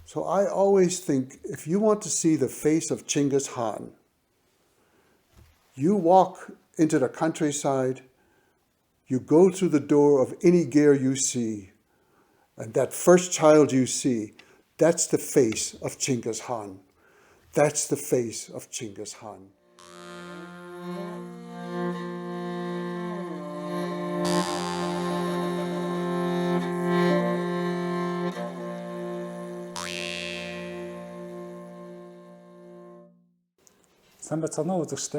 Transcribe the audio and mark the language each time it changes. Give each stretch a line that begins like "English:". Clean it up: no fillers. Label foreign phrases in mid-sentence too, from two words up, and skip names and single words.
English: So I always think if you want to see the face of Chinggis Khan, you walk into the countryside, you go through the door of any ger you see, and that first child you see, that's the face of Chinggis Khan. That's the face of Chinggis Khan.
Mongolian: Сайн байцгаана уу үзэгчдээ.